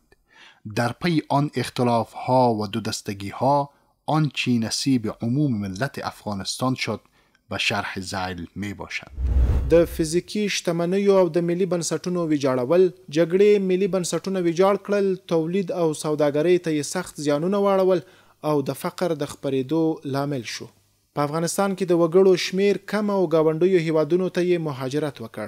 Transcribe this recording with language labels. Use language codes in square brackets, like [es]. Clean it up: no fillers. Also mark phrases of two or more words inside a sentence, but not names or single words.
[fa] در پی آن اختلاف‌ها و دو دستگی‌ها آنچه نصیب عموم ملت افغانستان شد به شرح ذیل می باشد. [ps] د فزیکی شتمنیو او د ملي بنسټونو ویجاړول، جګړې ملي بنسټونه ویجاړ کړل، تولید او سوداګرۍ ته یې سخت زیانونه واړول او د فقر د خپرېدو لامل شو. په افغانستان کې د وګړو شمیر کم او ګاونډیو هیوادونو ته یې مهاجرت وکړ.